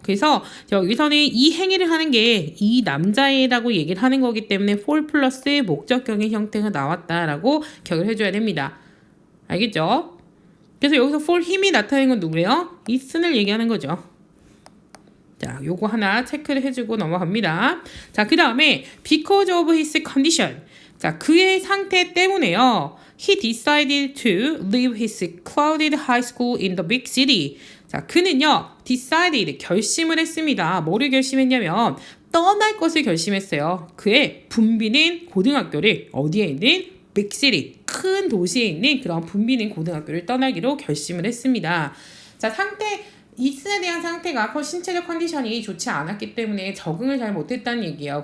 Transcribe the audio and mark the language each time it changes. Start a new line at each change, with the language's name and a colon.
Korean: 그래서 여기서는 이 행위를 하는 게 이 남자애라고 얘기를 하는 거기 때문에 for 플러스 목적격의 형태가 나왔다라고 기억을 해줘야 됩니다. 알겠죠? 그래서 여기서 for 힘이 나타내는 건 누구예요? it을 얘기하는 거죠. 자, 요거 하나 체크를 해주고 넘어갑니다. 자, 그 다음에
English: because of his condition.
Korean: 자, 그의 상태 때문에요.
English: He decided to leave his crowded high school in the big city.
Korean: 자, 그는요, decided, 결심을 했습니다. 뭐를 결심했냐면, 떠날 것을 결심했어요. 그의 붐비는 고등학교를 어디에 있는 big city, 큰 도시에 있는 그런 붐비는 고등학교를 떠나기로 결심을 했습니다. 자, 이슨에 대한 상태가 신체적 컨디션이 좋지 않았기 때문에 적응을 잘 못했다는 얘기예요.